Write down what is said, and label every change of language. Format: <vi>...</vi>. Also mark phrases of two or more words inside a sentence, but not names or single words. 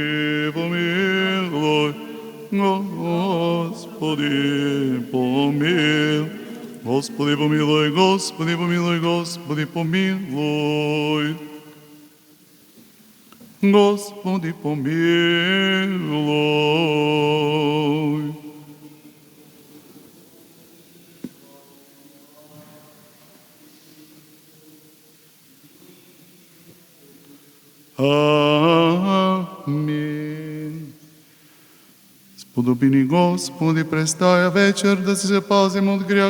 <bg>помилуй, Господи, помилуй, Господи, помилуй, Господи, помилуй, Господи, помилуй, Господи, помилуй. Амин. Сподоби ни, Господи, през тая вечер да се запазим от грях.</bg>